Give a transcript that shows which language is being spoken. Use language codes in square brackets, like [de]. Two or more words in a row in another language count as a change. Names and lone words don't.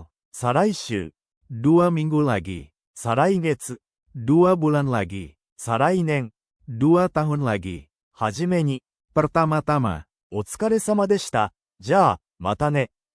[ja] 再来週、 [id] 2 minggu lagi, [ja] 再来月、 [id] 2 bulan lagi, [ja] 再来年、 [id] 2 tahun lagi, [ja] はじめに、 [id] pertama-tama, [ja] お疲れ様でした。じゃあ、またね。